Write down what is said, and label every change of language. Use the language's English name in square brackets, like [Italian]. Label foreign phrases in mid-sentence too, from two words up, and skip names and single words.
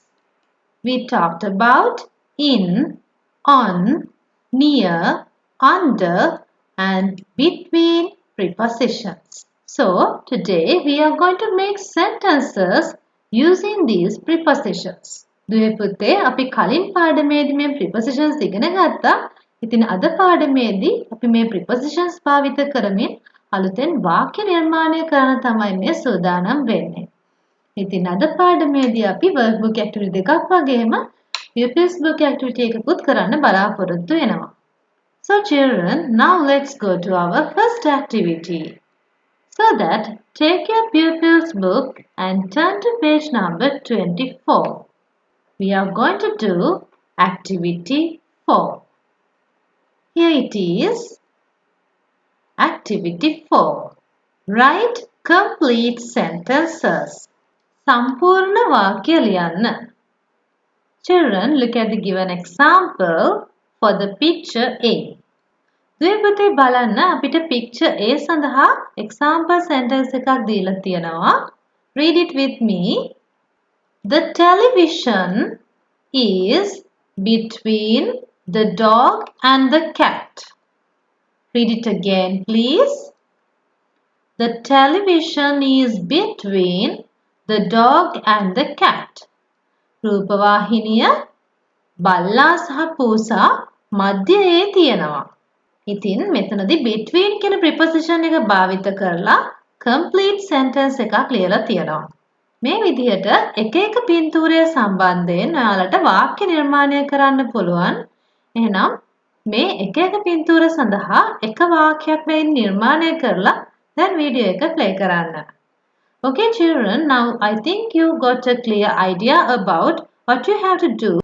[English] We talked about in, on, near, under and between prepositions. So, today we are going to make sentences using these prepositions. [Sinhala] දුවේ පුතේ අපි කලින් පාඩමේදී මේ prepositions ඉගෙන ගත්තා. ඉතින් අද පාඩමේදී අපි මේ prepositions භාවිත කරමින් අලුතෙන් වාක්‍ය නිර්මාණය කරන්න තමයි මේ සූදානම් වෙන්නේ. ඉතින් අද පාඩමේදී අපි [English] workbook activity [Sinhala] දෙකක් වගේම [English] pupils book activity [Sinhala] එකකුත් කරන්න බලාපොරොත්තු වෙනවා. [English] So children, now let's go to our first activity. So that, take your pupils book and turn to page number 24. We are going to do activity 4. Here it is. Activity 4. Write complete sentences. [Sinhala] සම්පූර්ණ වාක්‍ය ලියන්න. [English] Children, look at the given example for the picture A. [Sinhala] දුවේ පුතේ බලන්න අපිට [English] picture A [Sinhala] සඳහා [English] example sentence [Sinhala] එකක් දීලා තියෙනවා. [English] Read it with me. The television is between the dog and the cat. Read it again, please. The television is between the dog and the cat. [Sinhala] රූපවාහිනිය බල්ලා සහ පූසා මැදයේ තියෙනවා. ඉතින් මෙතනදී between කියන preposition එක භාවිත කරලා [English] complete sentence [Sinhala] එකක් ලියලා තියෙනවා. මේ විදිහට එක එක පින්තූරය සම්බන්ධයෙන් ඔයාලට වාක්‍ය නිර්මාණය කරන්න පුළුවන්. එහෙනම් මේ එක එක පින්තූර සඳහා එක වාක්‍යයක් වෙන් නිර්මාණය කරලා දැන් වීඩියෝ එක play කරන්න. [English] Okay children, now I think you got a clear idea about what you have to do.